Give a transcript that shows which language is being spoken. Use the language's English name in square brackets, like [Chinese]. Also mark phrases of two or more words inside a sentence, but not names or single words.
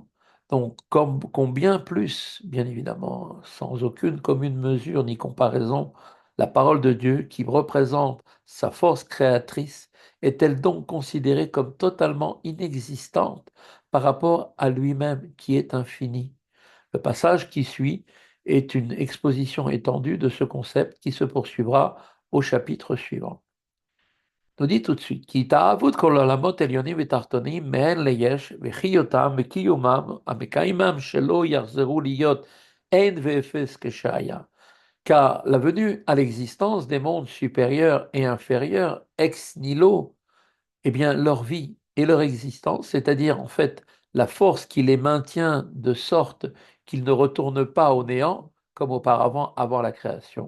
[French] Donc, comme combien plus, bien évidemment, sans aucune commune mesure ni comparaison, la parole de Dieu, qui représente sa force créatrice, est-elle donc considérée comme totalement inexistante par rapport à lui-même qui est infini? Le passage qui suit est une exposition étendue de ce concept qui se poursuivra au chapitre suivant. Nous dit tout de suite, [Hebrew] כי התאהבות כל העולמות עליונים ותחתונים מהן ליש, וחיותם וקיומם, המקיימם שלא יחזרו להיות אין ואפס כשהיה. [French] Car la venue à l'existence des mondes supérieurs et inférieurs, ex nihilo, eh bien leur vie et leur existence, c'est-à-dire en fait la force qui les maintient de sorte qu'ils ne retournent pas au néant, comme auparavant avant la création.